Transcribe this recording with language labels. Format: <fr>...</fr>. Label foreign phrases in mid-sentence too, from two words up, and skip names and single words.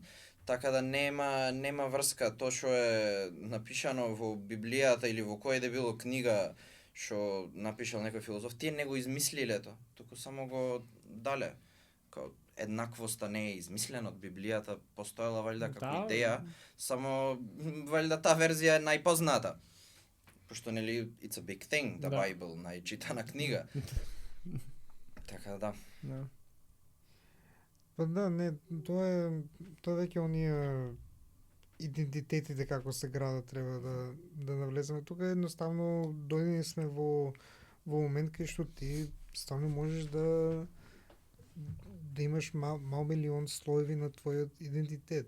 <mk>Така да нема врска тоа што е напишано во Библијата или во која да било книга што напишал некој филозоф, тие не го измислиле тоа, туку само го дале. Као еднаквоста не е измислена од Библијата, постоела валјда како идеја, само валјда таа верзија е најпозната. Пошто нели</mk> <en>it's a big thing, the Bible,</en> <mk>најчитана книга. Така да. Па да, не, тоа веќе оние идентитетите како се градат треба да навлеземе. Тука едноставно дојдени сме во момент кај што ти ставно можеш да имаш мал милион слоеви на твојот идентитет.</mk>